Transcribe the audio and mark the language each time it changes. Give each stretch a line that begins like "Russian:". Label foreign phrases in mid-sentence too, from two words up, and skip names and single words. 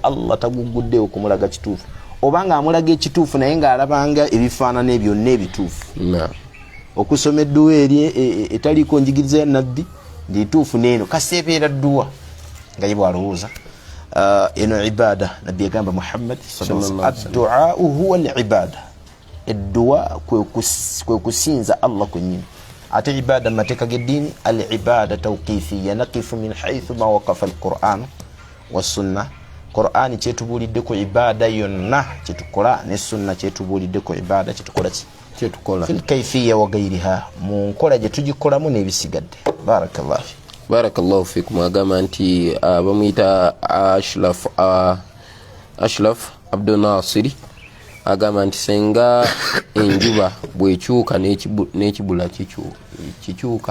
Ganda: Allah taguguddewo okumulaga kituufu oba ng'amulaga ekituufu naye ng'alabanga ebifaanana byonna ebituufu okusoma edduwa eri etaliiko njigiriza ya nabbi ndituufu neeno kaseebeera dduwa nga ye bw'alowooza eno ibada nabbi yagamba Muhammad addu'a
Arabic: هو العبادة
Ganda: edduwa kwe kusinza Allah kwennyini ate ibada mateeka g'eddiini
Arabic: العبادة توقيفية نقف من حيث ما وقف القرآن والسنة
Ganda: Qur'ani kyetubuulidde ku ibada yonna kyetukola ne sunna kyetubuulidde ku ibada kyetukola
Arabic: في الكيفية وغيرها
Ganda: mu nkola gye tugikolamu n'ebisigadde
Arabic: بارك الله فيكم
Ganda: agamba nti bamuyita Ashraf Abdul Nasiri agamba nti senga enjuba bwekyuka n'ekibula kikyuka